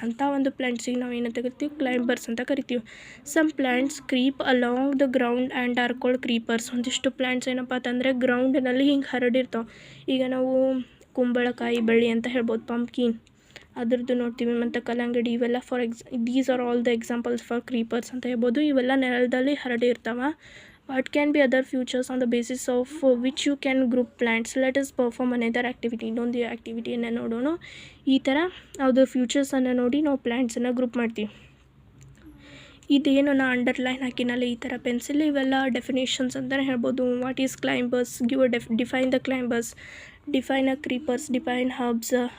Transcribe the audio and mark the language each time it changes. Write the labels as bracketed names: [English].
[Kannada] ಅಂಥ ಒಂದು ಪ್ಲ್ಯಾಂಟ್ಸಿಗೆ ನಾವು ಏನಂತ ಕರಿತೀವಿ, ಕ್ಲೈಂಬರ್ಸ್ ಅಂತ ಕರಿತೀವಿ. [English] Some plants creep along the ground and are called creepers. [Kannada] ಒಂದಿಷ್ಟು ಪ್ಲ್ಯಾಂಟ್ಸ್ ಏನಪ್ಪ ಅಂತಂದರೆ ಗ್ರೌಂಡ್ನಲ್ಲಿ ಹಿಂಗೆ ಹರಡಿರ್ತಾವೆ. ಈಗ ನಾವು ಕುಂಬಳಕಾಯಿ ಬಳ್ಳಿ ಅಂತ ಹೇಳ್ಬೋದು, ಪಂಪ್ಕಿನ್ ಅದ್ರದ್ದು ನೋಡ್ತೀವಿ. ಮತ್ತು ಕಲ್ಲಂಗಡಿ, ಇವೆಲ್ಲ [English] these are all the examples for creepers [Kannada] ಅಂತ ಹೇಳ್ಬೋದು. ಇವೆಲ್ಲ ನೆಲದಲ್ಲಿ ಹರಡಿರ್ತಾವೆ. [English] What can be other features on the basis of which you can group plants? Let us perform another activity. [Kannada] ಇನ್ನೊಂದು ಆ್ಯಕ್ಟಿವಿಟಿಯನ್ನು ನೋಡೋಣ. ಈ ಥರ ಯಾವುದೋ ಫ್ಯೂಚರ್ಸನ್ನು ನೋಡಿ ನಾವು ಪ್ಲ್ಯಾಂಟ್ಸನ್ನು ಗ್ರೂಪ್ ಮಾಡ್ತೀವಿ. ಇದೇನು ನಾ ಅಂಡರ್ಲೈನ್ ಹಾಕಿನಲ್ಲ ಈ ಥರ ಪೆನ್ಸಿಲ್, ಇವೆಲ್ಲ ಡೆಫಿನೇಷನ್ಸ್ ಅಂತಲೇ ಹೇಳ್ಬೋದು. [English] What is climbers, give define the climbers, define a creepers, define herbs.